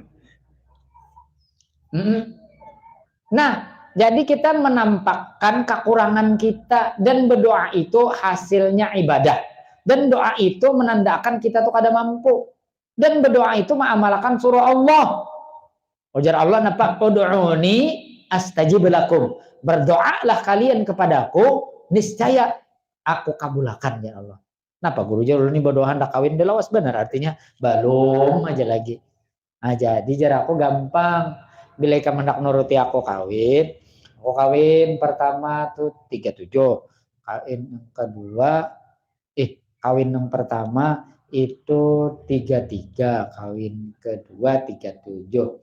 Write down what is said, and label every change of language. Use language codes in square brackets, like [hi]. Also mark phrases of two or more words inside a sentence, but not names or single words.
[bjn] Nah, jadi kita menampakkan kekurangan kita dan berdoa itu hasilnya ibadah. Dan doa itu menandakan kita tuh kada mampu. Dan berdoa itu mengamalkan surah Allah. Ujar Allah napa? [ar] ادعوني أستجب لكم. [bjn] Berdoalah kalian kepadaku, niscaya aku kabulkan ya Allah. Napa guru jauh ini berdoa hendak kawin delawas benar artinya belum aja lagi. Nah, jadi jar aku gampang. Bila kamu hendak nuruti aku kawin pertama tuh 37. Kawin yang kedua kawin yang pertama itu 33, kawin kedua 37.